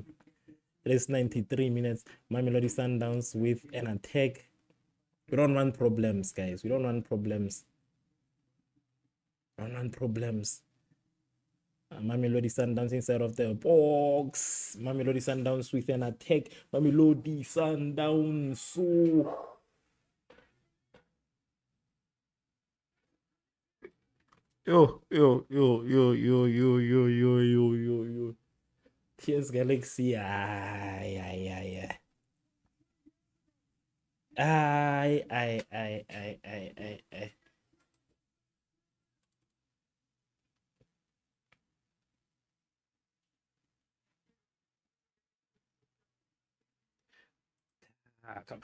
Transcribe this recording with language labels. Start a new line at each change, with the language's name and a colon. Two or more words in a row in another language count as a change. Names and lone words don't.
English: It is 93 minutes. Mamelodi Sundowns with an attack. We don't want problems, guys. We don't want problems. We don't want problems. Mamelodi Sundowns inside of the box. Mamelodi Sundowns with an attack. Mamelodi Sundowns. So yo. TS Galaxy. Ay. Come.